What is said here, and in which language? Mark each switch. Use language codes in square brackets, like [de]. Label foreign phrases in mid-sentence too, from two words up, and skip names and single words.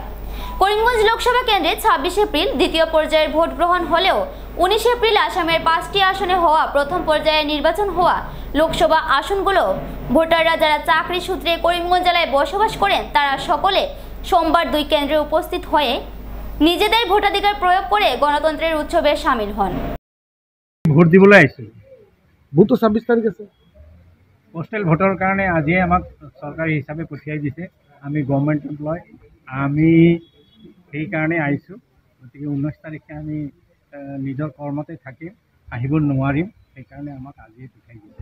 [bn] করিমগঞ্জ লোকসভা কেন্দ্রে 26 এপ্রিল দ্বিতীয় পর্যায়ের ভোট গ্রহণ হলেও 19 এপ্রিল আসামের 5টি আসনে হওয়া প্রথম পর্যায়ে নির্বাচন হওয়া লোকসভা আসনগুলো ভোটাররা যারা চাকরি সূত্রে করিমগঞ্জ জেলায় বসবাস করেন তারা সকলে সোমবার 2 কেন্দ্রে উপস্থিত হয়ে নিজেদের ভোটাধিকার প্রয়োগ করে গণতন্ত্রের উৎসবে সামিল হন। [as] ভোট দিবলৈ আহিছোঁ। ভোটটো 26 তাৰিখ আছে। পোষ্টেল ভোটৰ কাৰণে আজিয়ে আমাক চৰকাৰী হিচাপে পঠিয়াই দিছে। আমি [en] government employee, [as] আমি সেইকাৰণে আহিছোঁ। গতিকে 19 তাৰিখে আমি নিজৰ কৰ্মতে থাকিম, আহিব নোৱাৰিম, সেইকাৰণে আমাক আজিয়ে পঠিয়াই দিছে।